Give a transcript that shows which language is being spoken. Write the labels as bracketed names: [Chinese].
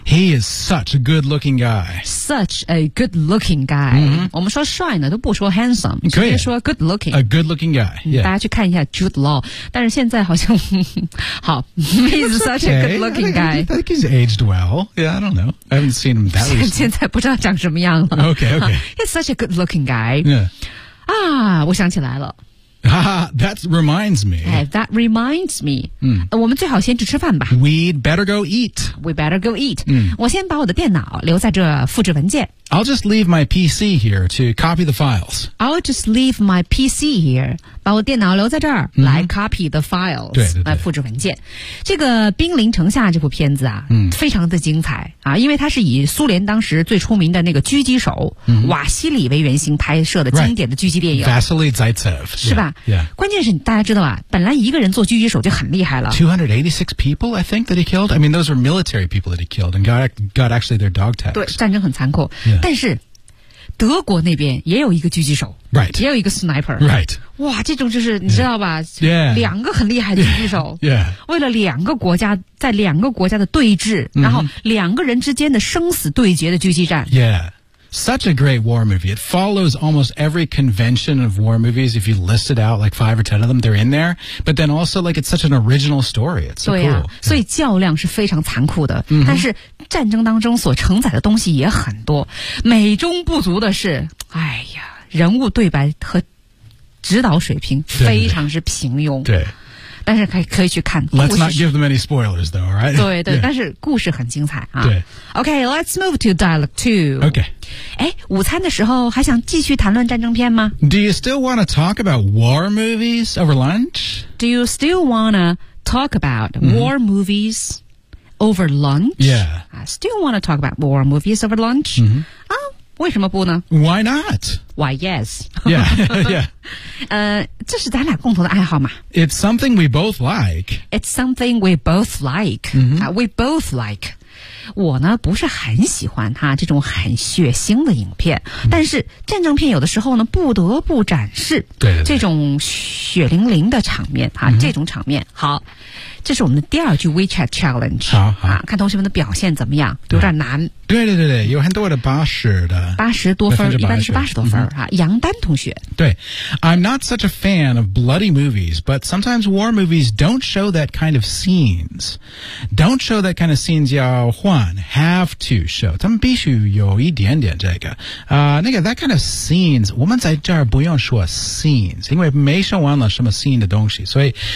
[English] He is such a good looking guy， such a good looking guy、 [Chinese] 我们说帅呢都不说 handsome，可以 [English] 说 good looking， a good looking guy、 [Chinese] 大家去看一下 Jude Law， 但是现在好像好 [English] he's such、 okay. a good looking guy， I think he's aged well， yeah， I don't know， I haven't seen him that recently， [Chinese] 现在不知道长什么样了。 [English] okay he's such a good looking guy， yeah [Chinese] 啊，我想起来了。 [English] 哈哈 ，That reminds me. That reminds me. [Chinese] 我们最好先去吃饭吧。 [English] We'd better go eat. We better go eat. [Chinese] 嗯，我先把我的电脑留在这复制文件。 [English] I'll just leave my PC here to copy the files. I'll just leave my PC here. [Chinese] 把我电脑留在这儿、来 [English] copy the files. [Chinese] 对，来复制文件。这个《兵临城下》这部片子啊，非常的精彩啊，因为它是以苏联当时最出名的那个狙击手、瓦西里为原型拍摄的经典的狙击电影。 [English] Vasily Zaitsev， [Chinese] 是吧？ [English] Yeah, yeah. [Chinese] 关键是大家知道吧，本来一个人做狙击手就很厉害了。 [English] 286 people, I think, that he killed. I mean, those were military people that he killed and got actually their dog tags. [Chinese] 对，战争很残酷。但是德国那边也有一个狙击手、 [English] right. [Chinese] 也有一个 sniper、 [English] right. [Chinese] 哇这种就是你知道吧、两个很厉害的狙击手、为了两个国家在两个国家的对峙、然后两个人之间的生死对决的狙击战、 [English] Such a great war movie. It follows almost every convention of war movies. If you list it out, like 5 or 10 of them, they're in there. But then also, like, it's such an original story. It's so cool. [Chinese] 对啊，所以较量是非常残酷的。但是战争当中所承载的东西也很多。美中不足的是，哎呀，人物对白和指导水平非常之平庸。对。但是可以去看。 [English] Let's not give them any spoilers, though, all right? [Chinese] 对，但是故事很精彩啊。对。 [English] Okay, let's move to dialogue 2. Okay. [Chinese] 哎，午餐的时候还想继续谈论战争片吗 [English] ？Do you still want to talk about war movies over lunch? Do you still want to talk about war movies over lunch? Yeah. I still want to talk about war movies over lunch? [Chinese] 啊，为什么不呢 [English] ？Why not? Why yes? Yeah, yeah. [Chinese] 这是咱俩共同的爱好嘛。 [English] It's something we both like. It's something we both like.、We both like. [Chinese] 我呢不是很喜欢他这种很血腥的影片、但是战争片有的时候呢不得不展示对这种血淋淋的场面啊、这种场面好这是我们的第二句 WeChat Challenge 好、看同学们的表现怎么样有点难对有很多的80的 80多分一般是80多分、杨丹同学 [English] 对 I'm not such a fan of bloody movies but sometimes war movies don't show that kind of scenes don't show that kind of scenes y'all one have to show [Chinese] 他们必须有一点点这个、那个 [English] that kind of scenes [Chinese] 我们在这儿不用说 [English] scenes [Chinese] 因为没说完了什么 [English] scene 的东西所以